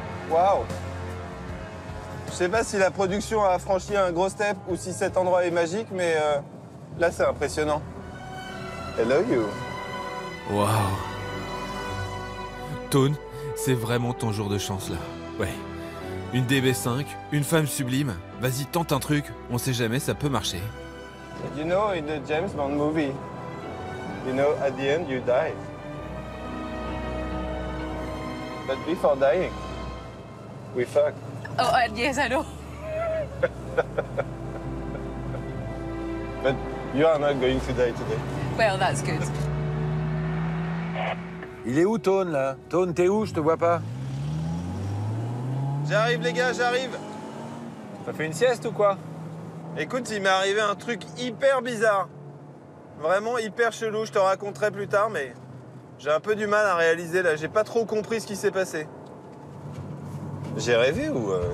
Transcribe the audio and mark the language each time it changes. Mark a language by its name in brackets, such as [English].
[French] Waouh! Je sais pas si la production a franchi un gros step ou si cet endroit est magique, mais là, c'est impressionnant. [English] Hello you. Waouh. [French] Tone, c'est vraiment ton jour de chance là. Ouais. Une DB5, une femme sublime. Vas-y, tente un truc, on sait jamais, ça peut marcher. [English] You know, in the James Bond movie, you know, at the end you die. But before dying, we fuck. Oh, yes, I know. But you are not going to die today. Well, that's good. [French] Il est où, Tone, là? Tone, t'es où? Je te vois pas. J'arrive, les gars, j'arrive. T'as fait une sieste ou quoi? Écoute, il m'est arrivé un truc hyper bizarre. Vraiment hyper chelou, je te raconterai plus tard, mais j'ai un peu du mal à réaliser, là. J'ai pas trop compris ce qui s'est passé. J'ai rêvé ou...